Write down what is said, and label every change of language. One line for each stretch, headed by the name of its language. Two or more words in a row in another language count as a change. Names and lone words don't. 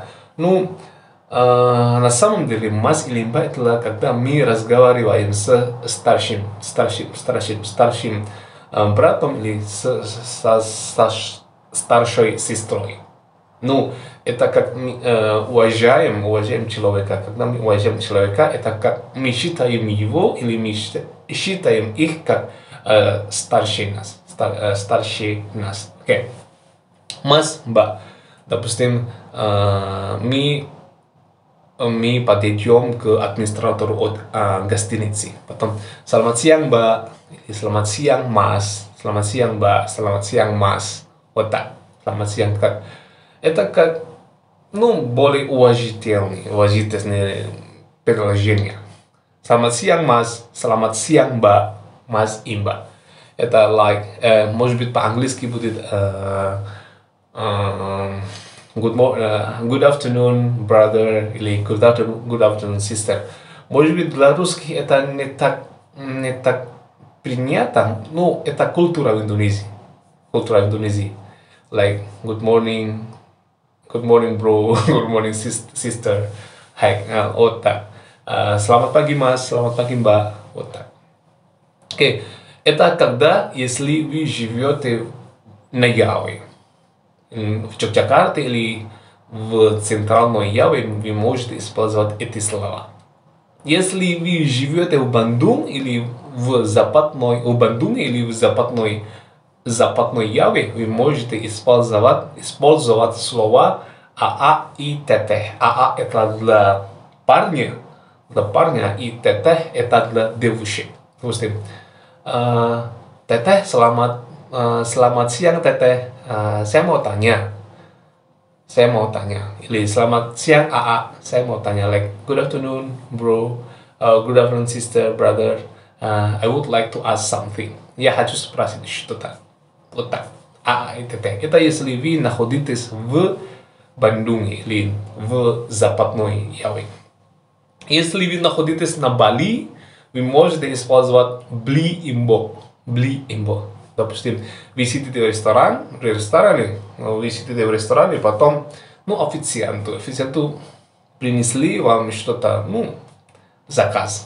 Russian: Ну, на самом деле, мас или мба это когда мы разговариваем с старшим братом или со старшей сестрой. Ну, это как мы уважаем человека. Когда мы уважаем человека, это как мы считаем его или мы считаем их как старше нас.
Indonesian: Okay. Mas, Mbak,
Russian: допустим, мы подойдем к администратору от гостиницы. Потом,
Indonesian: selamat siang, Mbak, selamat siang, Mas, selamat siang, Mbak, selamat siang, Mas.
Russian: Вот так.
Indonesian: Selamat siang,
Russian: как. Это как, более уважительное предложение.
Indonesian: Selamat siang, Mas, selamat siang, Mbak, Mas и Mbak.
Russian: Это может быть по-английски будет
English: good afternoon, brother,
Russian: или
English: good afternoon, sister.
Russian: Может быть, для русских это не так принято, но это культура в Индонезии.
English: Like, good morning, bro, good morning, sister.
Russian: Вот так.
Indonesian: Selamat pagi, Mas, selamat pagi, Mbak.
Russian: Вот так. Окей. Это когда, если вы живете на Яве, в Йогякарте или в центральной Яве, вы можете использовать эти слова. Если вы живете в Бандунге или в западной западной Яве вы можете использовать слова АА и Teteh. АА это для парня, и Teteh это для девушек. Допустим,
Indonesian: Teteh, selamat siang Teteh, saya mau tanya. Или selamat siang AA, saya mau tanya,
English: like good afternoon bro, good afternoon sister, brother, I would like to ask something.
Russian: Я хочу спросить что-то. Вот так. AA и Teteh. Это если вы находитесь в Бандунге или в Западной Яве. Если вы находитесь на Бали, вы можете использовать
Balinese: bli imbo.
Russian: Допустим, вы сидите в ресторане, потом, официанту принесли вам что-то, заказ.